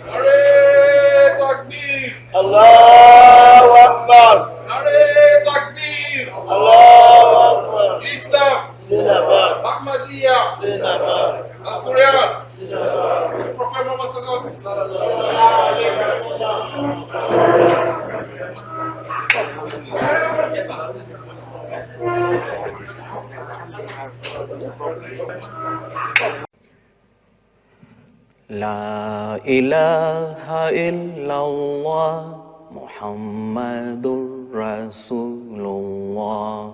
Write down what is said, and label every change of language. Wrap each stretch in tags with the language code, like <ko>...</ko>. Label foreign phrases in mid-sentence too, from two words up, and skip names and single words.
<ur>نعرۂ تکبیر.</ur> <ar>الله أكبر.</ar> <ur>نعرۂ تکبیر.</ur> <ar>الله أكبر.</ar> <ur>Islam. Zindabad. Ahmadiyya. Zindabad. Al-Quran. Zindabad.</ur> <ar>Prophet Muhammad صلى الله عليه لا إله إلا الله محمد رسول الله.</ar>